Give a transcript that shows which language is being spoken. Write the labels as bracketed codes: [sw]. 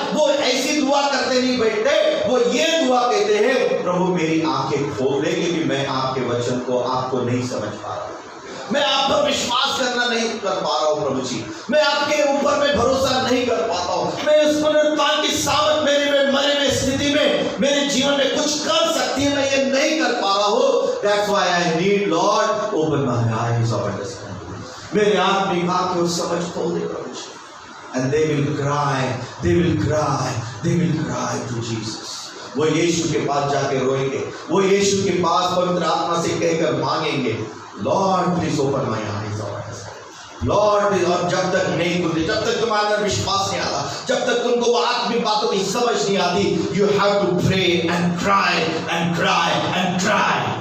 [hi] वो ऐसी दुआ करते नहीं बैठते, वो ये दुआ कहते हैं प्रभु मेरी आंखें खोल दे, क्योंकि मैं आपके वचन को आपको नहीं समझ पा रहा हूँ, मैं आप पर विश्वास करना नहीं कर पा रहा हूँ प्रभु जी, मैं आपके ऊपर में भरोसा नहीं कर पाता हूँ। मैं इस पुनरुत्थान की सामर्थ मेरे में मरे हुए स्थिति में मेरे जीवन में कुछ कर सकती है, मैं ये नहीं कर पा रहा हूँ। [en] That's why I need Lord open my eyes of understanding। [hi] मेरे आत्मिक आंखें समझ खोल दे प्रभु जी। [en] And they will cry, they will cry, they will cry to Jesus। [hi] वो यीशु के पास जाके रोएंगे, वो यीशु के पास पवित्र आत्मा से कहकर मांगेंगे [en] Lord please open my eyes lord. [hi] और जब तक नहीं खुलती, जब तक तुम्हारे अंदर विश्वास नहीं आता, जब तक तुमको वो आत्मिक बातों की समझ नहीं आती, [en] You have to pray and cry and cry and cry.